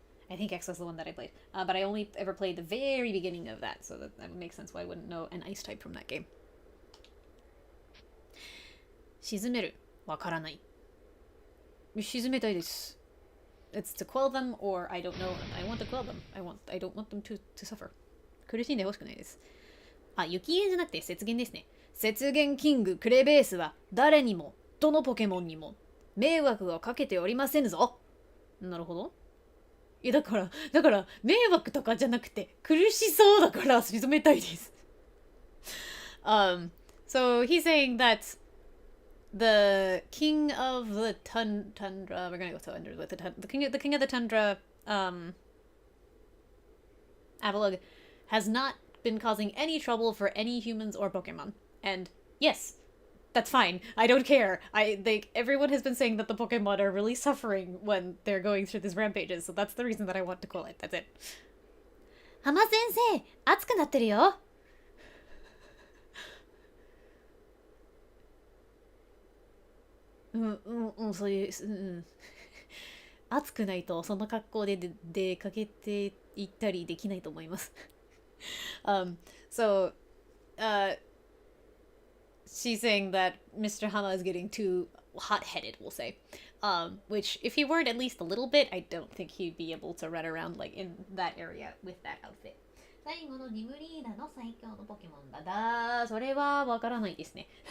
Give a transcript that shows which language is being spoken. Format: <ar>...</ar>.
<en>I think X was the one that I played. But I only ever played the very beginning of that, so that would make sense why I wouldn't know an ice type from that game.</en> <ja>沈める。わからない。沈めたいです。</ja> <en>It's to quell them, or I don't know. I want to quell them. I don't want them to suffer.</en> <ja>苦しんでほしくないです。あ、雪煙じゃなくて雪原ですね。雪原キングクレベースは誰にも、どのポケモンにも迷惑をかけておりませんぞ。なるほど。いやだから迷惑とかじゃなくて苦しそうだから沈めたいです。</ja> <en>So he's saying that the king of the tundra, we're gonna go tundra with the king of the tundra, Avalugg, has not been causing any trouble for any humans or Pokemon. And yes, that's fine. I don't care. Everyone has been saying that the Pokemon are really suffering when they're going through these rampages, so that's the reason that I want to call it. That's it.</en> <ja>浜先生、熱くなってるよ。そういう、暑くないとその格好で出かけていったりできないと思います。</ja> <en>So, she's saying that Mr. Hama is getting too hot-headed, we'll say. Which, if he weren't at least a little bit, I don't think he'd be able to run around like in that area with that outfit.</en> <ja>最後のジムリーダーの最強のポケモンだ。それはわからないですね。</ja>